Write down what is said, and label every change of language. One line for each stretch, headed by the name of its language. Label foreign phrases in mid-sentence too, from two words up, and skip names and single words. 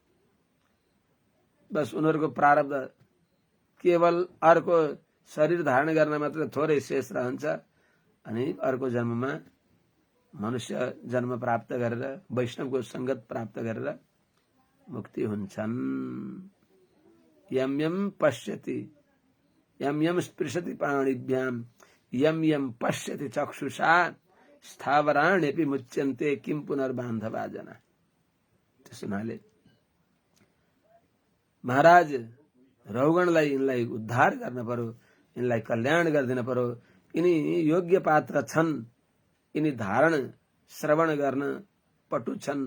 Nepali: बस उनीहरूको प्रारब्ध केवल अर्को शरीर धारण गर्न मात्र थोरै शेष रहन्छ अनि अर्को जन्ममा मनुष्य जन्म प्राप्त गरेर वैष्णवको संगत प्राप्त गरेर मुक्ति हुन्छन्।
Sanskrit: यम यम पश्यति यम यम स्पृशति पाणिभ्याम यम यम पश्यति चक्षुषा स्थावराण्यपि मुच्यन्ते किम पुनर्बान्धवा जना।
Nepali: त्यसैले महाराज रौगणलाई यिनलाई उद्धार गर्न पर्यो, यिनलाई कल्याण गरिदिन पर्यो। यिनी योग्य पात्र छन्, यिनी धारण श्रवण गर्न पटु छन्।